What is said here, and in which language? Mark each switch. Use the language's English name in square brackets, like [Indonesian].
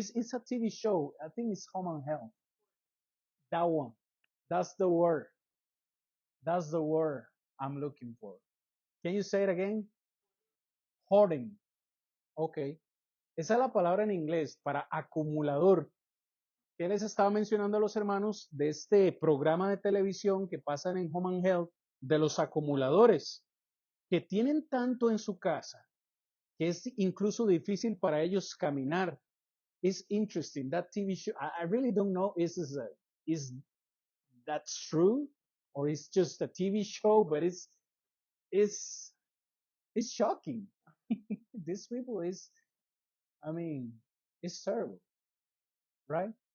[English] It's a TV show. I think it's Home and Health. That one. That's the word. That's the word I'm looking for. Can you say it again? Hoarding. Okay. [Spanish] Esa es la palabra en inglés para acumulador. ¿Qué les estaba mencionando a los hermanos de este programa de televisión que pasan en Home and Health de los acumuladores que tienen tanto en su casa que es incluso difícil para ellos caminar? [English] It's interesting. That TV show, I really don't know is that's true or it's just a TV show, but it's shocking. These people it's terrible, right?